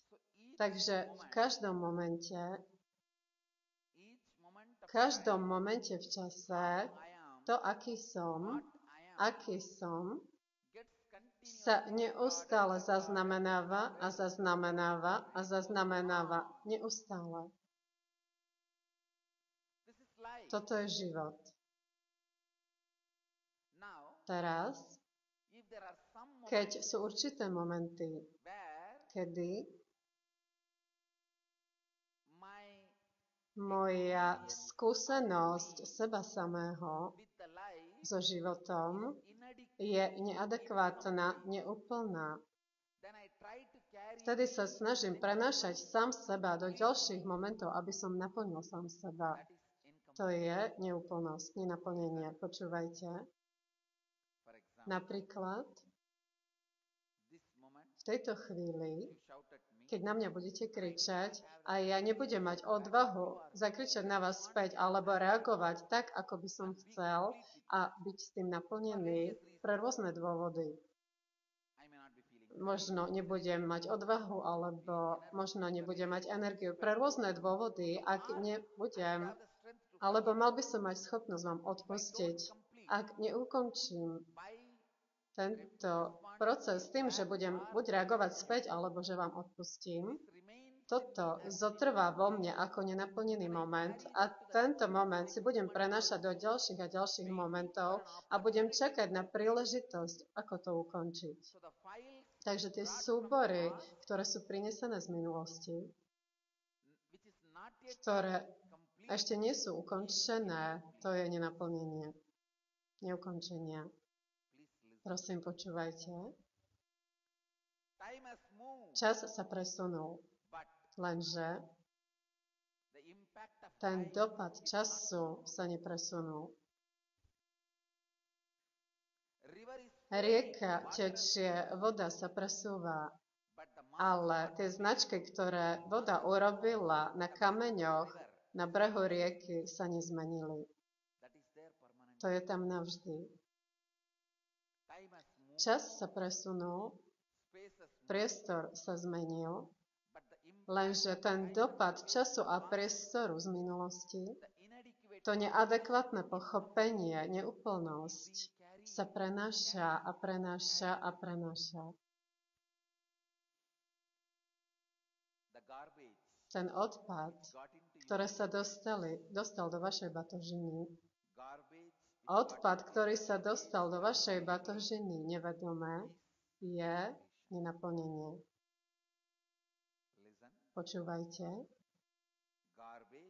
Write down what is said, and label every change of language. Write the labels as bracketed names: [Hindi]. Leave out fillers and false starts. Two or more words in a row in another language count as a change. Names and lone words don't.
[Slovak] Takže v každom momente v čase, to, aký som, sa neustále zaznamenáva a zaznamenáva a zaznamenáva. Neustále. [English] This is life. [Slovak] Toto je život. [English] Now, [Slovak] Teraz, [English] if there are some [Slovak] keď [English] moments [Slovak] sú určité momenty, [English] where [Slovak] kedy [English] my [Slovak] moja skúsenosť seba samého [English] with the life [Slovak] so životom [English] inadequate, [Slovak] je neadekvátna, neúplná, [English] then I try to carry [Slovak] vtedy sa snažím prenášať sám seba do ďalších momentov, aby som naplnil sám seba. [English] that is incomplete. [Slovak] To je neúplnosť, nenaplnenie. Počúvajte. [English] For example, [Slovak] Napríklad, [English] this moment [Slovak] v tejto chvíli, [English] you shout at me, [Slovak] keď na mňa budete kričať a ja nebudem mať odvahu zakričať na vás späť alebo reagovať tak, ako by som chcel a byť s tým naplnený pre rôzne dôvody. [English] I may not be feeling [Slovak] Možno nebudem mať odvahu alebo možno nebudem mať energiu pre rôzne dôvody, ak nebudem, [English] have the strength to [Slovak] alebo mal by som mať schopnosť vám odpustiť, ak neukončím [English] by [Slovak] tento proces tým, že budem buď reagovať späť, alebo že vám odpustím. [English] remain [Slovak] Toto zotrvá vo mne ako nenaplnený moment a tento moment si budem prenášať do ďalších a ďalších momentov a budem čakať na príležitosť, ako to ukončiť. [English] so the files [Slovak] Takže tie súbory, ktoré sú prinesené z minulosti, [English] which is not yet [Slovak] ktoré [English] complete, [Slovak] ešte nie sú ukončené, to je nenaplnenie, neukončenia. [English] please listen. [Slovak] Prosím, počúvajte. [English] Time has moved, [Slovak] Čas sa presunul, [English] but [Slovak] lenže [English] the impact of [Slovak] ten [English] time [Slovak] dopad času sa nepresunul. [English] river is [Slovak] Rieka tečie, voda sa presúva, [English] but the [Slovak] ale tie značky, ktoré voda urobila na kameňoch na brehu rieky, sa nezmenili. [English] that is there permanent. [Slovak] To je tam navždy. [English] Time has moved, [Slovak] Čas sa presunul, [English] space has moved, [Slovak] priestor sa zmenil, [English] but the impact, [Slovak] lenže ten dopad času a priestoru z minulosti, [English] the inadequate [Slovak] to neadekvátne pochopenie, neúplnosť sa prenáša a prenáša a prenáša. [English] the garbage [Slovak] Ten odpad, [English] got into you, [Slovak] ktoré sa dostal do vašej batožiny, [English] garbage [Slovak] odpad, ktorý sa dostal do vašej batožiny nevedomé, je nenaplnenie. [English] listen, [Slovak] Počúvajte. [English] garbage